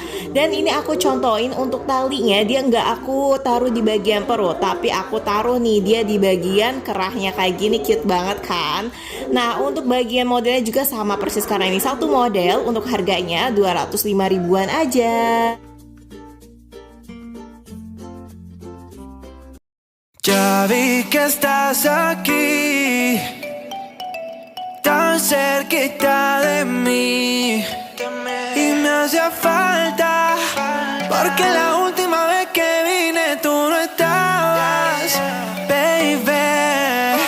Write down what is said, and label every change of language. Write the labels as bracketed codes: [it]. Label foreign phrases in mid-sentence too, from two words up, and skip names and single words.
[id] Dan ini aku contohin untuk talinya, dia nggak aku taruh di bagian perut, tapi aku taruh nih dia di bagian kerahnya kayak gini, cute banget kan. Nah untuk bagian modelnya juga sama persis karena ini satu model. Untuk harganya 205 ribuan aja. [es] Ya vi que estás aquí, tan cerquita de mí, y me hacía falta, porque la última vez que vine tú no estabas, baby.